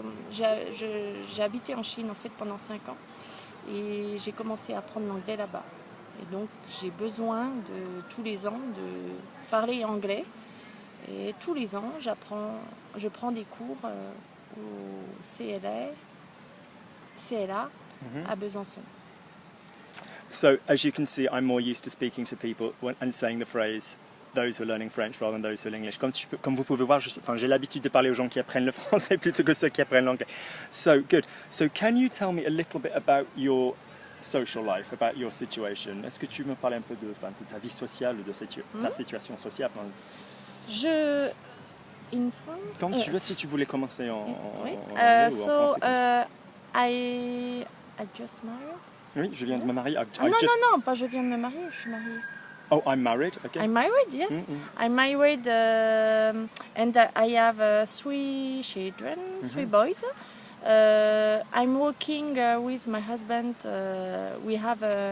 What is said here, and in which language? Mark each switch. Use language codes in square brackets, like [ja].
[fr] J'ai habité en Chine en fait pendant 5 ans. Et j'ai commencé à apprendre l'anglais là-bas. Et donc j'ai besoin de tous les ans de parler anglais. Et tous les ans, je prends des cours au CLA à Besançon. [en] So, as you can see, I'm more used to speaking to people and saying the phrase those who are learning French rather than those who are English. [fr] Comme vous pouvez voir, j'ai l'habitude de parler aux gens qui apprennent le français plutôt que ceux qui apprennent l'anglais. [en] So, good. So, can you tell me a little bit about your social life, about your situation? [fr] Est-ce que tu me parles un peu de ta vie sociale, de ta situation sociale? [en] In France? [fr] Quand tu veux, si tu voulais commencer en oui. anglais ou en français. [en] I just married. [fr] Oui, je viens de me marier. Non, pas je viens de me marier, je suis mariée. [en] Oh, I'm married. Okay. I'm married, yes. I'm married and I have 3 children, 3 boys. I'm working with my husband. We have